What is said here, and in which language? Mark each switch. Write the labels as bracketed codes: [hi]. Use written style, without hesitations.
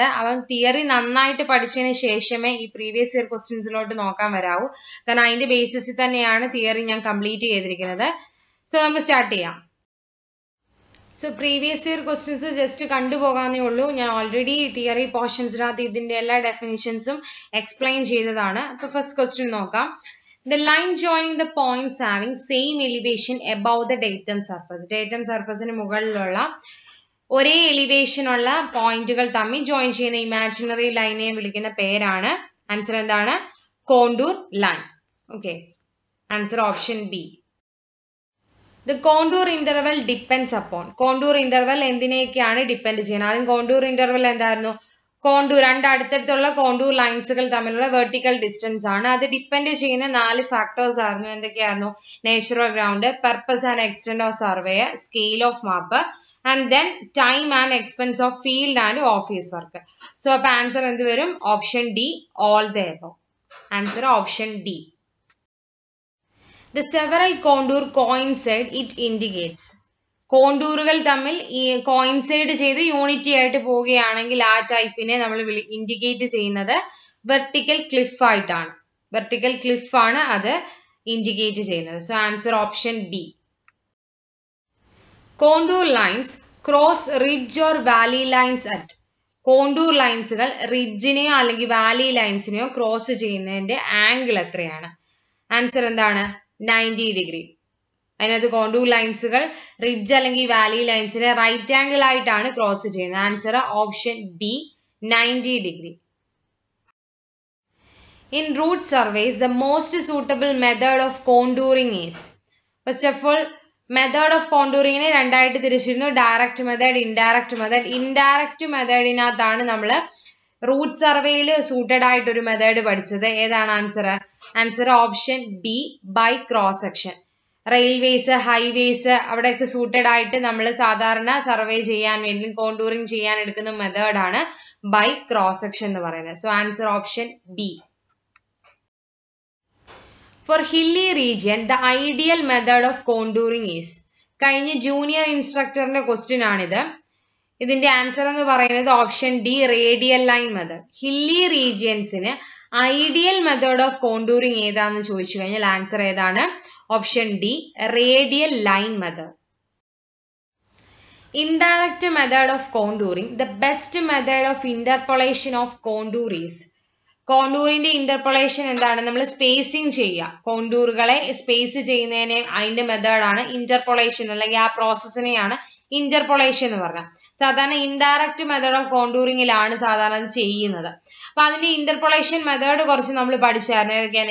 [ml] അവൻ തിയറി നന്നായിട്ട് പഠിച്ചതിന് ശേഷമേ ഈ പ്രീവിയസ് ഇയർ ക്വസ്റ്റ്യൻസിലോട്ട് നോക്കാൻ വരാവൂ. കാരണം അതിന്റെ ബേസിസിൽ തന്നെയാണ് തിയറി ഞാൻ കംപ്ലീറ്റ് ചെയ്തിരിക്കുന്നത്. സോ നമുക്ക് സ്റ്റാർട്ട് ചെയ്യാം. So previous year questions just കണ്ടുപോകാന്നേ ഉള്ളൂ. ഞാൻ ഓൾറെഡി തിയറി പോർഷൻസിനകത്ത് ഇതിന്റെ എല്ലാ ഡെഫിനിഷൻസും എക്സ്പ്ലെയിൻ ചെയ്തതാണ്. അപ്പൊ ഫസ്റ്റ് ക്വസ്റ്റ്യൻ നോക്കാം. [en] The line joining the points having same elevation above the datum surface. [ml] Datum surfaceന് മുകളിലുള്ള ഒരേ എലിവേഷൻ ഉള്ള പോയിന്റുകൾ തമ്മിൽ ജോയിൻ ചെയ്യുന്ന ഇമാജിനറി ലൈനെ വിളിക്കുന്ന പേരാണ്. ആൻസർ എന്താണ്? Contour line. Okay, answer option B. [en] The contour interval depends upon. [ml] Contour interval എന്തിനെയൊക്കെയാണ് depend ചെയ്യുന്നത്? ആദ്യം കോണ്ടൂർ ഇന്റർവൽ എന്തായിരുന്നു? കോണ്ടൂർ രണ്ട് അടുത്തടുത്തുള്ള കോണ്ടൂർ ലൈൻസുകൾ തമ്മിലുള്ള വെർട്ടിക്കൽ ഡിസ്റ്റൻസ് ആണ്. അത് ഡിപ്പെൻഡ് ചെയ്യുന്ന 4 ഫാക്ടേഴ്സ് ആയിരുന്നു. എന്തൊക്കെയായിരുന്നു? [en] Nature of ground, purpose and extent of survey, scale of map, and then time and expense of field and office work. [ml] So അപ്പൊ ആൻസർ എന്ത് വരും? Option D, all the above. Answer option D. [en] The several contour coincide, it indicates. [ml] കോണ്ടൂറുകൾ തമ്മിൽ ഈ coincide ചെയ്ത് unity ആയിട്ട് പോവുകയാണെങ്കിൽ ആ ടൈപ്പിനെ നമ്മൾ ഇൻഡിക്കേറ്റ് ചെയ്യുന്നത് വെർട്ടിക്കൽ ക്ലിഫ് ആയിട്ടാണ്. വെർട്ടിക്കൽ ക്ലിഫ് ആണ് അത് ഇൻഡിക്കേറ്റ് ചെയ്യുന്നത്. So answer option B. [en] Contour lines cross ridge or valley lines at. [ml] Contour ലൈൻസുകൾ റിഡ്ജിനെയോ അല്ലെങ്കിൽ വാലി ലൈൻസിനെയോ ക്രോസ് ചെയ്യുന്നതിന്റെ ആംഗിൾ എത്രയാണ്? ആൻസർ എന്താണ്? 90 ഡിഗ്രി. അതിനകത്ത് കോണ്ടൂർ ലൈൻസുകൾ റിഡ്ജ് അല്ലെങ്കിൽ വാലി ലൈൻസിനെ റൈറ്റ് ആംഗിൾ ആയിട്ടാണ് ക്രോസ് ചെയ്യുന്നത്. Answer option B, 90 degree. [en] In route surveys, the most suitable method of contouring is. First of all, [ml] method of contouring നെ രണ്ടായിട്ട് തിരിച്ചിരുന്നു. Direct method, indirect method. Indirect മെത്തേഡിനകത്താണ് നമ്മൾ root സർവേയിൽ suited ആയിട്ട് ഒരു method പഠിച്ചത്. ഏതാണ് answer? Answer option B, by cross section. Railways, highways അവിടെയൊക്കെ suited ആയിട്ട് നമ്മൾ സാധാരണ സർവേ ചെയ്യാൻ വേണ്ടി കോണ്ടൂറിങ് ചെയ്യാൻ എടുക്കുന്ന മെത്തേഡാണ് ബൈ ക്രോസ് സെക്ഷൻ എന്ന് പറയുന്നത്. So answer option B. [en] For hilly region, the ideal method of contouring is. [ml] കഴിഞ്ഞ ജൂനിയർ ഇൻസ്ട്രക്ടറിന്റെ ക്വസ്റ്റ്യൻ ആണിത്. ഇതിന്റെ ആൻസർ എന്ന് പറയുന്നത് option D, radial line method. Hilly റീജിയൻസിന് ideal method of contouring ഏതാണെന്ന് ചോദിച്ചു കഴിഞ്ഞാൽ ആൻസർ ഏതാണ്? Option D, radial line method. [en] Indirect method of contouring, the best method of interpolation of contour is. [ml] കോണ്ടൂറിന്റെ interpolation എന്താണ്? നമ്മൾ സ്പേസിങ് ചെയ്യുക. കോണ്ടൂറുകളെ space ചെയ്യുന്നതിനെ അതിന്റെ മെത്തേഡാണ് ഇന്റർപൊളേഷൻ, അല്ലെങ്കിൽ ആ പ്രോസസ്സിനെയാണ് ഇന്റർപൊളേഷൻ എന്ന് പറഞ്ഞത്. സാധാരണ ഇൻഡയറക്റ്റ് മെത്തേഡ് ഓഫ് കോണ്ടൂറിങ്ങിലാണ് സാധാരണ അത് ചെയ്യുന്നത്. അപ്പൊ അതിന്റെ ഇന്റർപൊളേഷൻ മെത്തേഡ് കുറച്ച് നമ്മൾ പഠിച്ചായിരുന്നു. ഏതൊക്കെയാണ്?